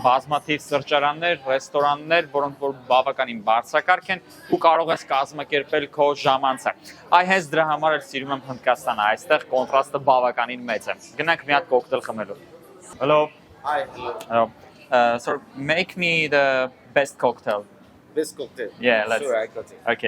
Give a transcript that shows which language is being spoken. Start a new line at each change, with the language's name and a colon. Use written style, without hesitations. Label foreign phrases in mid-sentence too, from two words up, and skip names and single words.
Armenian: բազմաթիվ սրճարաններ, ռեստորաններ, որոնք որ բավականին բարձրակարգ են ու կարող ես կազմակերպել քո ժամանցը։ Այ հենց դրա համար էլ սիրում եմ Հնդկաստանը, այստեղ կոնտրաստը բավականին մեծ է։ Գնանք մի հատ կոկտեյլ խմելու։ Hello.
English: Hi. Hello. Sir, make me the best cocktail. Best cocktail? Yeah, let's. Sure, I got it. Okay.